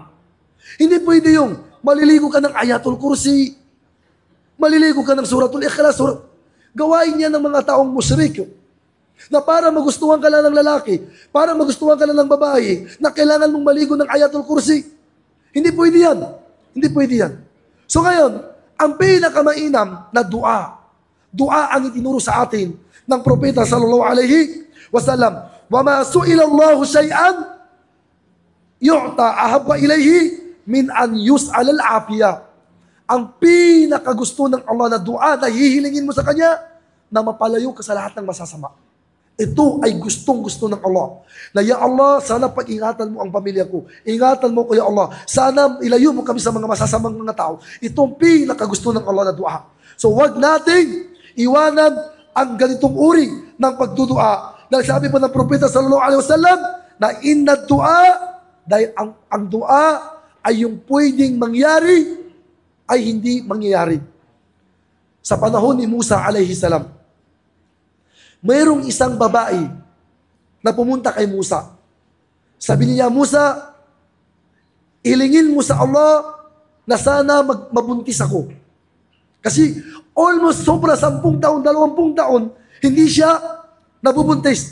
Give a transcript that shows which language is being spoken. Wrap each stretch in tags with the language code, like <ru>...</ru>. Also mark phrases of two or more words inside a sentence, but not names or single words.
<tl>Hindi pwede yung maliligo ka ng Ayatul Kursi, maliligo ka ng Suratul Ikhlas, gawain niya ng mga taong musyrik na para magustuhan ka lang ng lalaki, para magustuhan ka lang ng babae, na kailangan mong maligo ng Ayatul Kursi. Hindi pwede yan. Hindi pwede yan. So ngayon, ang pinakamainam na dua ang itinuro sa atin ng Propeta</tl> <ar>صلى الله عليه وسلم. وما سئل الله شيئا يؤتى أحب إليه من أن يسأل العافية.</ar> <tl>Ang pinakagusto ng Allah na dua na hihilingin mo sa Kanya, na mapalayo ka sa lahat ng masasama. Ito ay gustong-gusto ng Allah. Na</tl> <ar>يا الله,</ar> <tl>sana pag-ingatan mo ang pamilya ko. Ingatan mo ko</tl> <ar>يا الله.</ar> <tl>Sana ilayo mo kami sa mga masasamang mga tao. Ito ang pinakagusto ng Allah na dua. So wag nating iwanan ang ganitong uri ng pagdudua. Dahil sabi po ng Propeta</tl> <ar>صلى الله عليه وسلم</ar> <tl>na</tl> <ar>إن دعاء,</ar> <tl>dahil ang dua ay yung pwedeng mangyari ay hindi mangyayari. Sa panahon ni Musa</tl> <ar>عليه سلام,</ar> <tl>mayroong isang babae na pumunta kay Musa. Sabi niya, Musa, ilingin mo sa Allah na sana mabuntis ako. Kasi almost sobra 10 taon, 20 taon, hindi siya nabubuntis.</tl>